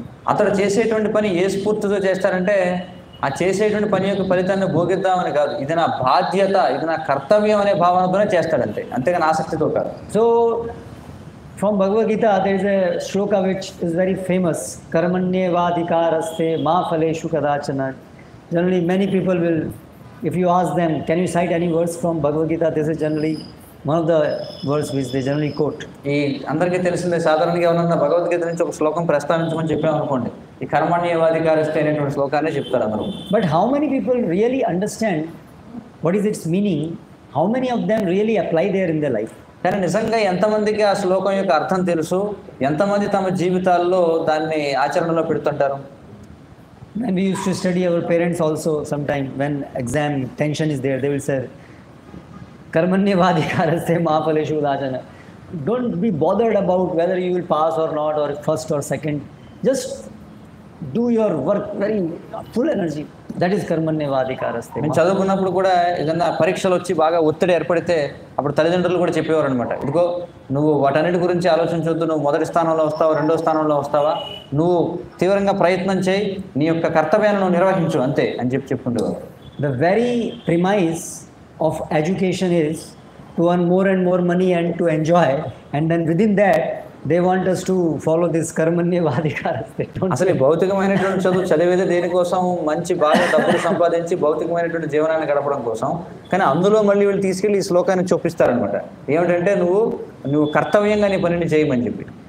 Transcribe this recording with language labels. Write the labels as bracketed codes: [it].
[te] అతడు చేసేటువంటి పని ఏ స్ఫూర్తితో చేస్తారంటే ఆ చేసేటువంటి పని యొక్క ఫలితాన్ని భోగిద్దామని కాదు, ఇది నా బాధ్యత, ఇది నా కర్తవ్యం అనే భావనతోనే చేస్తాడంతే, అంతేగాని ఆసక్తితో కాదు. [en] So from Bhagavad Gita there is a shloka which is very famous: [sa] karmanyevadhikaraste ma phaleshu kadachana. [en] Generally many people will, if you ask them, can you cite any verse from Bhagavad Gita, this is generally one of the verse which they generally quote. [te] ఈ అందరికీ తెలిసిందే, సాధారణంగా ఏమన్నా భగవద్గీత నుంచి ఒక శ్లోకం ప్రస్తావించమని చెప్పామనుకోండి, ఈ కర్మణ్యేవాధికారస్తే అనేటువంటి శ్లోకాన్ని చెప్తారు అందరూ. [en] But how many people really understand what is its meaning? How many of them really apply there in their life? [te] కానీ నిజంగా ఎంతమందికి ఆ శ్లోకం యొక్క అర్థం తెలుసు, ఎంతమంది తమ జీవితాల్లో దాన్ని ఆచరణలో పెడుతుంటారు? [en] When we used to study, our parents also sometime when exam tension is there, they will say [sa] karmanyevadhikaraste ma phaleshu kadachana. [en] Don't be bothered about whether you will pass or not, or first or second. Just do your work very full energy. That is karmanyevadhikaraste. [te] నేను చదువుకున్నప్పుడు కూడా ఏదన్నా పరీక్షలు వచ్చి బాగా ఒత్తిడి ఏర్పడితే అప్పుడు తల్లిదండ్రులు కూడా చెప్పేవారు అనమాట, ఇదిగో నువ్వు వాటన్నిటి గురించి ఆలోచించవద్దు, నువ్వు మొదటి స్థానంలో వస్తావా, 2వ స్థానంలో వస్తావా, నువ్వు తీవ్రంగా ప్రయత్నం చేయి, నీ యొక్క కర్తవ్యాన్ని నువ్వు నిర్వహించు అంతే అని చెప్పుకుంటేవారు. [en] The very premise of education is to earn more and more money and to enjoy, and then within that they want us to follow this karmanyevadhikaraste. [te] అసలు ఈ భౌతికమైనటువంటి చదువు చదివేది దేనికోసం? మంచి బాగా డబ్బులు సంపాదించి భౌతికమైనటువంటి జీవనాన్ని గడపడం కోసం. కానీ అందులో మళ్ళీ వీళ్ళు తీసుకెళ్ళి ఈ శ్లోకాన్ని చూపిస్తారనమాట, ఏమిటంటే నువ్వు కర్తవ్యంగా నీ పనిని చేయమని చెప్పి.